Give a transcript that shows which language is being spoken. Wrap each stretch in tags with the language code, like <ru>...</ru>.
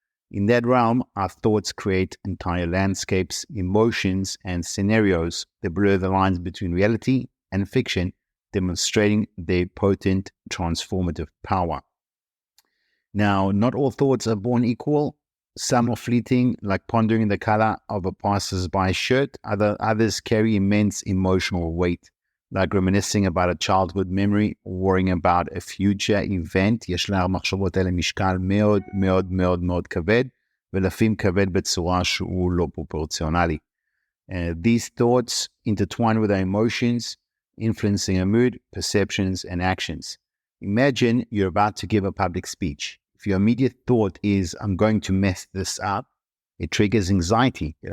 <en>In that realm, our thoughts create entire landscapes, emotions, and scenarios that blur the lines between reality and fiction, demonstrating their potent transformative power. Now, not all thoughts are born equal. Some are fleeting, like pondering the color of a passer's-by shirt. Others carry immense emotional weight, like reminiscing about a childhood memory or worrying about a future event.</en> <he>יש למחשבות האלה משקל מאוד מאוד מאוד מאוד כבד, ולפעמים כבד בצורה שהוא לא פרופורציונלי.</he> <en>These thoughts intertwine with our emotions, influencing our mood, perceptions, and actions. Imagine you're about to give a public speech. If your immediate thought is, I'm going to mess this up, it triggers anxiety.</en>